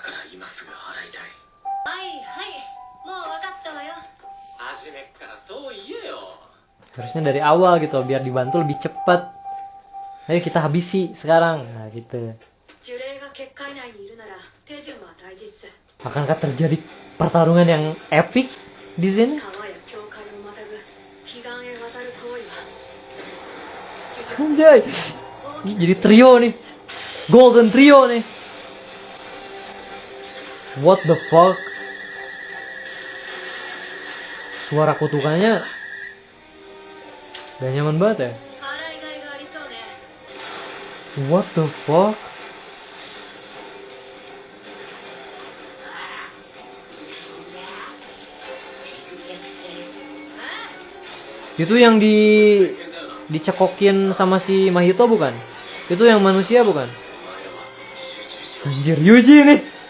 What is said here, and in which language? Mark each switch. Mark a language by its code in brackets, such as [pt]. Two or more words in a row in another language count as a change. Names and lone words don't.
[ja] 今すぐ払いたい。はいはい、もう分かったわよ。初めっからそう言えよ。 [id] Harusnya dari awal gitu biar dibantu lebih cepat. Ayo kita habisi sekarang. Nah gitu. [ja] 呪霊が結界内にいるなら手順は大事っす。 [id] Akankah terjadi pertarungan yang epic di sini? [ja] 川や境界をまたぐ彼岸へ渡る行為は [id] Anjay. Jadi trio nih. [en] Golden trio nih. What the fuck? [id] Suara kutukannya gak nyaman banget ya. [ja] 払いがいがありそうね。 [en] What the fuck? [id] Itu yang dicekokin sama si Mahito bukan? Itu yang manusia bukan? Anjir, Yuji nih.